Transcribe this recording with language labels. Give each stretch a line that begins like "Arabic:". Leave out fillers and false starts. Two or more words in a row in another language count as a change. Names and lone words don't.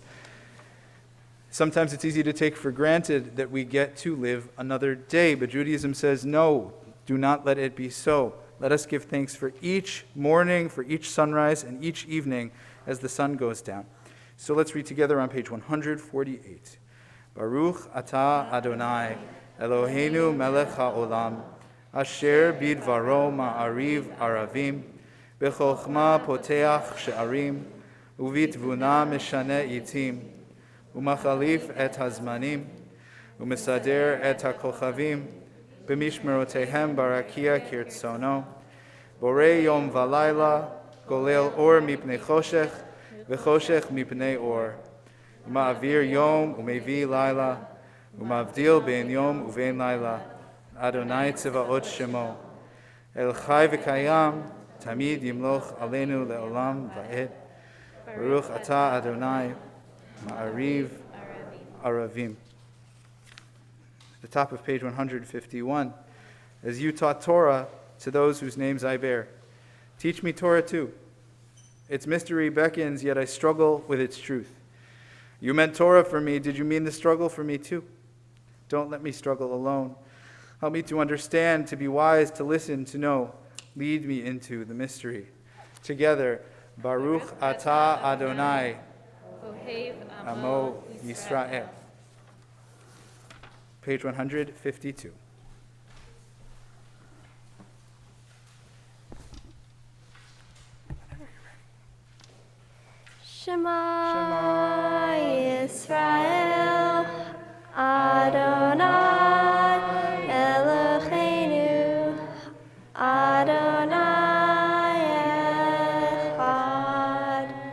English: Sometimes it's easy to take for granted that we get to live another day, but Judaism says, no, do not let it be so. Let us give thanks for each morning, for each sunrise, and each evening as the sun goes down. So let's read together on page 148.
Hebrew: ברוך אתה אדוני אלוהינו מלך העולם אשר בדברו מעריב ערבים בחכמה פותח שערים, ובתבונה משנה עתים ומחליף את הזמנים ומסדר את הכוכבים במשמרותיהם ברקיע כרצונו, borei יום ולילה גולל אור מפני חושך וחושך מפני אור ומעביר יום ומביא לילה ומבדיל בין יום ובין לילה אדוני צבאות שמו אל חי וקיים תמיד ימלוך עלינו לעולם ועד ברוך אתה אדוני מעריב ערבים.
English: The top of page 151. As you taught Torah to those whose names I bear, teach me Torah too. Its mystery beckons, yet I struggle with its truth. You meant Torah for me, did you mean the struggle for me too? Don't let me struggle alone. Help me to understand, to be wise, to listen, to know. Lead me into the mystery. Together,
Hebrew: ברוך אתה אדוני עמו ישראל.
English: Page 152.
Hebrew: שמע ישראל אדוני אלוהינו אדוני אחד.